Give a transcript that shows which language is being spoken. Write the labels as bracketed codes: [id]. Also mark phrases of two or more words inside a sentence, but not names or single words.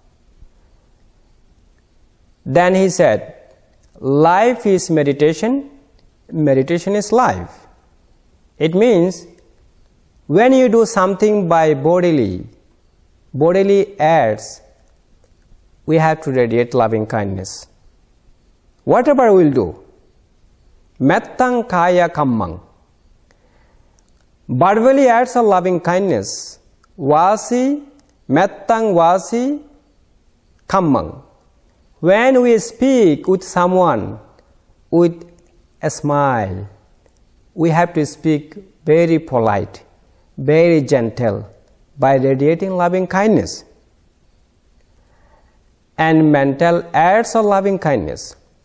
[en] Then he said, life is meditation, meditation is life. It means when you do something by bodily acts, we have to radiate loving kindness. Whatever we'll do, [pi] mettang kaya kammang. [en] Verbally acts of loving kindness, [pi] vasi, mettang vasi, kammang. [en] When we speak with someone with a smile, we have to speak very polite, very gentle, by radiating loving kindness. And mental acts of loving kindness.